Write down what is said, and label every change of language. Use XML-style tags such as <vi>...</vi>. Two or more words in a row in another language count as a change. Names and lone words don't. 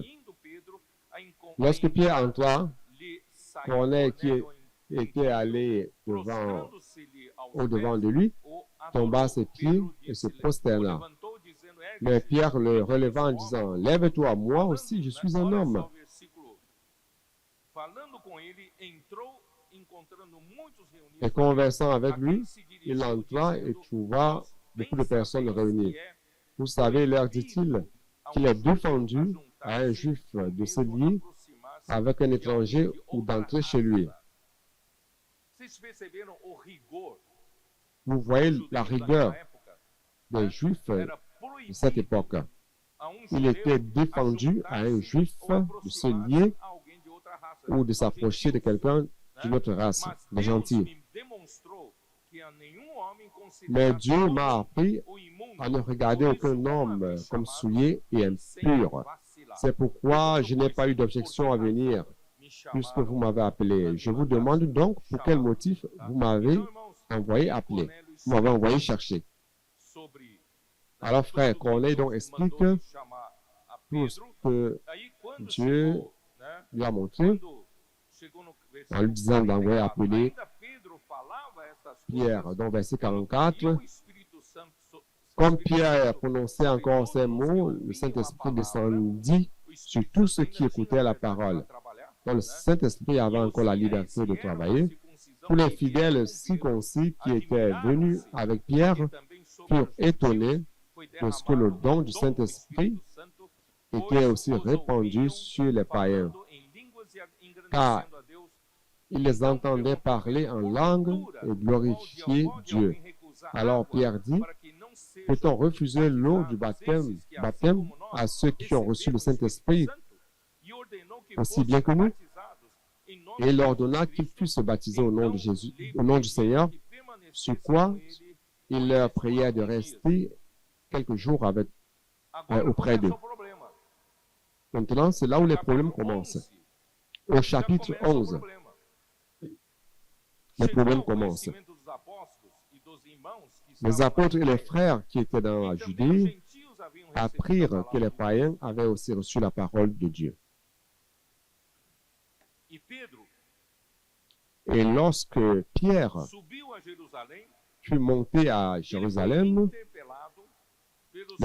<fr>Lorsque Pierre entra, Corneille, qui était allé au-devant de lui, tomba à ses pieds et se prosterna. Mais Pierre le releva en disant, « Lève-toi, moi aussi, je suis un homme. »</fr> <pt>falando com ele, entrou, encontrando muitos reunidos.</pt> <fr>Et conversant avec</fr> <pt>A</pt> <fr>lui,</fr> <pt>quem se</pt> <fr>il</fr> <pt>dirigiu,</pt> <fr>entra et</fr> <pt>dizendo:</pt> <fr>trouva</fr> <pt>Vós</pt> <fr>beaucoup</fr> <pt>bem</pt> <fr>de personnes</fr> <pt>sabeis</pt> <fr>réunies.</fr> <pt>que é</pt> <fr>Vous savez, leur</fr> <pt>proibido</pt> <fr>dit-il,</fr> <pt>a</pt> <fr>qu'il est</fr> <pt>judeu</pt> <fr>défendu à un</fr> <pt>ajuntar-se</pt> <fr>juif</fr> <pt>ou</pt> <fr>de se</fr> <pt>mesmo</pt> <fr>lier</fr> <pt>aproximar-se</pt> <fr>avec un</fr> <pt>de alguém</pt> <fr>étranger</fr> <pt>de</pt> <fr>ou</fr> <pt>outra</pt> <fr>d'entrer chez lui.</fr> <pt>raça. Vocês perceberam o rigor</pt> <fr>Vous</fr> <pt>dos</pt> <fr>voyez</fr> <pt>judeus</pt> <fr>la</fr> <pt>daquela</pt> <fr>rigueur</fr> <pt>época?</pt> <fr>des juifs de</fr> <pt>Era</pt> <fr>cette</fr> <pt>proibido</pt> <fr>époque.</fr> <pt>a</pt> <fr>Il</fr> <pt>judeu</pt> <fr>était défendu à un</fr> <pt>ajuntar-se</pt> <fr>juif</fr> <pt>ou</pt> <fr>de se</fr> <pt>aproximar-se</pt> <fr>lier</fr> <pt>a alguém de outra raça,</pt> <fr>ou de</fr> <pt>aos</pt> <fr>s'approcher de</fr> <pt>gentios,</pt> <fr>quelqu'un</fr> <pt>né?</pt> <fr>d'une autre race,</fr> <pt>Mas</pt> <fr>des</fr> <pt>Deus</pt> <fr>gentils.</fr> <pt>me demonstrou que a nenhum homem</pt> <fr>Mais</fr> <pt>considerado</pt> <fr>Dieu m'a</fr> <pt>ruim</pt> <fr>appris</fr> <pt>ou imundo.</pt> <fr>à ne regarder</fr> <pt>Por isso,</pt> <fr>aucun</fr> <pt>uma</pt> <fr>homme</fr> <pt>vez</pt> <fr>comme</fr> <pt>chamado,</pt> <fr>souillé et</fr> <pt>sem</pt> <fr>impur.</fr> <pt>vacilar.</pt> <fr>C'est pourquoi</fr> <pt>Pergunto,</pt> <fr>je n'ai</fr> <pt>pois,</pt> <fr>pas eu d'objection à</fr> <pt>por que</pt> <fr>venir,</fr> <pt>razão me</pt> <fr>puisque</fr> <pt>chamaram</pt> <fr>vous m'avez appelé.</fr> <pt>para</pt> <fr>Je</fr> <pt>me</pt> <fr>vous</fr> <pt>mandar</pt> <fr>demande donc pour quel</fr> <pt>chamar,</pt> <fr>motif</fr> <pt>tá?</pt> <fr>vous m'avez</fr> <pt>Então, irmãos,</pt> <fr>envoyé</fr> <pt>aí</pt> <fr>appeler.</fr> <pt>Cornélio</pt> <fr>Vous m'avez</fr> <pt>explica</pt> <fr>envoyé chercher.</fr> <pt>sobre, né,</pt> <fr>Alors, frère</fr> <pt>tudo que</pt> <fr>Corneille</fr> <pt>Deus</pt> <fr>donc explique</fr> <pt>mandou ele chamar a</pt> <fr>tout ce</fr> <pt>Pedro.</pt> <fr>que</fr> <pt>Aí, quando</pt> <fr>Dieu</fr> <pt>chegou, né,</pt> <fr>lui a montré</fr> <pt>quando chegou no</pt> <fr>en lui</fr> <pt>versículo</pt> <fr>disant d'envoyer</fr> <pt>44,</pt> <fr>appeler</fr> <pt>ainda Pedro falava essas</pt> <fr>Pierre.</fr> <pt>coisas,</pt> <fr>Dans verset</fr> <pt>e</pt> <fr>44,</fr> <pt>o Espírito Santo</pt> <fr>comme</fr> <pt>Espírito</pt> <fr>Pierre</fr> <pt>Santo</pt> <fr>prononçait</fr> <pt>sobre</pt> <fr>encore</fr> <pt>todos</pt> <fr>ces</fr> <pt>os que</pt> <fr>mots, le</fr> <pt>ouviam a</pt> <fr>Saint-Esprit</fr> <pt>palavra.</pt> <fr>descendit</fr> <pt>O</pt> <fr>sur</fr> <pt>Espírito</pt> <fr>tous</fr> <pt>Santo</pt> <fr>ceux qui</fr> <pt>ainda tinha</pt> <fr>écoutaient la</fr> <pt>liberdade para</pt> <fr>parole.</fr> <pt>trabalhar,</pt> <fr>Donc le</fr> <pt>né?</pt> <fr>Saint-Esprit avait</fr> <pt>E os</pt> <fr>encore la</fr> <pt>fiéis</pt> <fr>liberté de</fr> <pt>que eram da</pt> <fr>travailler.</fr> <pt>circuncisão</pt> <fr>Tous les</fr> <pt>que vieram</pt> <fr>fidèles</fr> <pt>com Pedro</pt> <fr>circoncis qui étaient venus</fr> <pt>admiraram-se,</pt> <fr>avec Pierre</fr> <pt>porque também sobre</pt> <fr>furent</fr> <pt>os</pt> <fr>étonnés</fr> <pt>gentios foi</pt> <fr>parce que le</fr> <pt>derramado</pt> <fr>don</fr> <pt>o</pt> <fr>du</fr> <pt>dom do</pt> <fr>Saint-Esprit</fr> <pt>Espírito Santo,</pt> <fr>était</fr> <pt>pois</pt> <fr>aussi</fr> <pt>os</pt> <fr>répandu</fr> <pt>ouviam</pt> <fr>sur les païens,</fr> <pt>falando em línguas e</pt> <fr>car</fr> <pt>engrandecendo a Deus.</pt> <fr>ils les</fr> <pt>Então</pt> <fr>entendaient</fr> <pt>perguntou</pt> <fr>parler</fr> <pt>Pedro:</pt> <fr>en langue</fr> <pt>porventura</pt> <fr>et glorifier</fr> <pt>pode</pt> <fr>Dieu.</fr> <pt>alguém recusar</pt> <fr>Alors</fr> <pt>água</pt> <fr>Pierre dit,</fr> <pt>para que não sejam</pt> <fr>peut-on refuser l'eau du</fr> <pt>batizados esses que, assim</pt> <fr>baptême</fr> <pt>como nós,</pt> <fr>à ceux qui ont reçu le</fr> <pt>receberam o Espírito</pt> <fr>Saint-Esprit</fr> <pt>Santo? E ordenou que</pt> <fr>aussi</fr> <pt>fossem</pt> <fr>bien que nous?</fr> <pt>batizados em nome</pt> <fr>Et</fr> <pt>de</pt> <fr>il</fr> <pt>Jesus</pt> <fr>ordonna qu'ils</fr> <pt>Cristo.</pt> <fr>puissent se baptiser au nom</fr> <pt>Então</pt> <fr>de Jésus,</fr> <pt>lhe</pt> <fr>au nom du</fr> <pt>pediu</pt> <fr>Seigneur,</fr> <pt>que permanecessem</pt> <fr>sur quoi</fr> <pt>com ele</pt> <fr>il</fr> <pt>por</pt> <fr>leur</fr> <pt>esses</pt> <fr>priait de</fr> <pt>alguns dias.</pt> <fr>rester quelques jours</fr> <pt>Agora</pt> <fr>auprès d'eux.</fr> <pt>começa o problema.</pt> <fr>Maintenant, c'est là où les</fr> <pt>Capítulo</pt> <fr>problèmes commencent.</fr> <pt>11,</pt> <fr>Au</fr> <pt>já</pt> <fr>chapitre</fr> <pt>começa o</pt> <fr>11,</fr> <pt>problema.</pt> <fr>les</fr> <pt>Chegou</pt> <fr>problèmes</fr> <pt>ao</pt> <fr>commencent.</fr> <pt>conhecimento dos apóstolos e dos irmãos que</pt> <fr>Les</fr> <pt>estavam na</pt> <fr>apôtres et les</fr> <pt>Judéia,</pt> <fr>frères qui étaient dans la</fr> <pt>e também os</pt> <fr>Judée</fr> <pt>gentios haviam recebido a</pt> <fr>apprirent que</fr> <pt>palavra</pt> <fr>les</fr> <pt>de Deus.</pt> <fr>païens avaient aussi reçu la parole de Dieu.</fr> <pt>E Pedro</pt> <fr>Et lorsque Pierre</fr> <pt>subiu a Jerusalém,</pt> <fr>fut monté à</fr> <pt>ele foi</pt> <fr>Jérusalem,</fr> <pt>interpelado pelos</pt>